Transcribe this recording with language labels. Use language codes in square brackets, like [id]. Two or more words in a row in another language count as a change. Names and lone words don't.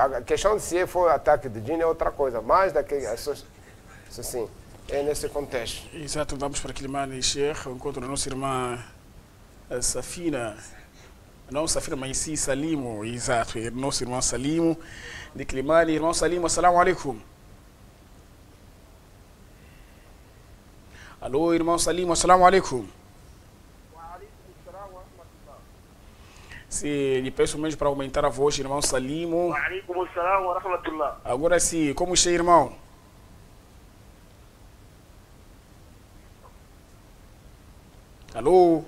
[pt] A questão de se for ataque de gene é outra coisa, mas assim, é nesse contexto. Exato, vamos para Quilimane, Sheikh. Eu encontro a nossa irmã Safina. Não Safina, mas sim Salimo. Exato, é nosso irmão Salimo de Quilimane. Irmão Salimo, [ar] السلام عليكم. [pt] Alô, irmão Salimo, [ar] السلام عليكم. [pt] Se lhe peço mesmo para aumentar a voz, irmão Salimo. Agora sim, como está, irmão? Alô?